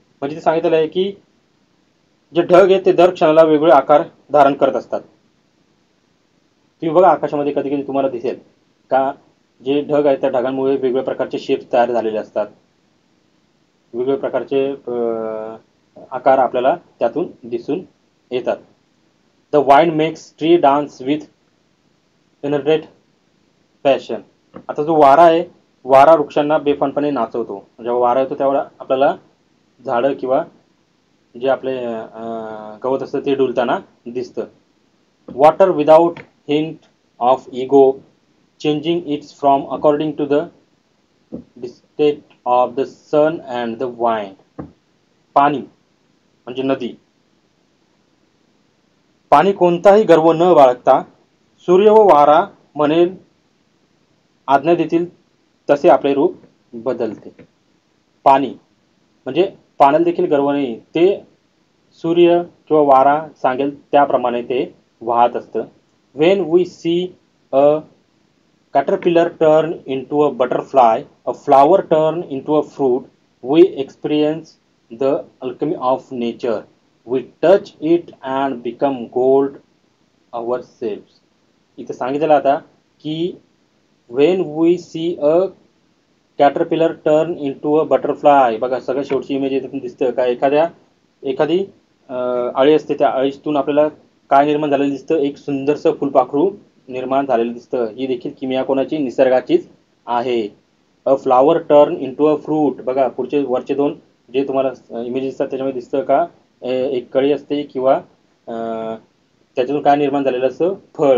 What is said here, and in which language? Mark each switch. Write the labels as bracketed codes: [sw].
[mr] म्हणजे ते सांगितलेलं आहे की जे ढग आहेत ते दर क्षणाला वेगवेगळे आकार धारण करत असतात. तुम्ही बघा आकाशामध्ये कधी कधी तुम्हाला दिसेल का जे ढग आहेत त्या ढगांमुळे वेगवेगळ्या प्रकारचे शेप्स तयार झालेले असतात. वेगवेगळ्या प्रकारचे आकार आपल्याला त्यातून दिसून येतात. [en] The wind makes tree dance with inordinate passion. [mr] आता जो वारा आहे, वारा वृक्षांना बेफानपणे नाचवतो. जेव्हा वारा येतो तेव्हा आपल्याला झाडं किंवा जे आपले गवत असतं ते डुलताना दिसतं. [en] Water without hint of ego changing its form according to the state of the sun and the wind. [mr] पाणी म्हणजे नदी. पाणी कोणताही गर्व न बाळगता सूर्य व वारा म्हणेल आज्ञा देतील तसे आपले रूप बदलते. पाणी म्हणजे पाण्याला देखील गर्व नाही. ते सूर्य किंवा वारा सांगेल त्याप्रमाणे ते वाहत असतं. [en] When we see a caterpillar turn into a butterfly, a flower turn into a fruit, we experience the alchemy of nature. We touch it and become gold ourselves. [mr] इथे सांगितलं आता की [en] when we see a caterpillar turn into a butterfly. [mr] बघा सगळं शेवटची image इथे दिसतं का एखादी अळी असते, त्या अळीतून आपल्याला काय निर्माण झालेलं दिसतं, एक सुंदरसं फुलपाखरू निर्माण झालेलं दिसतं. ही देखील किमया कोणाची, निसर्गाचीच आहे. [en] A flower turn into a fruit. [mr] बघा पुढचे वरचे दोन जे तुम्हाला इमेजेस असतात त्याच्यामध्ये दिसतं का एक कळी असते किंवा त्याच्यातून काय निर्माण झालेलं असतं, फळ.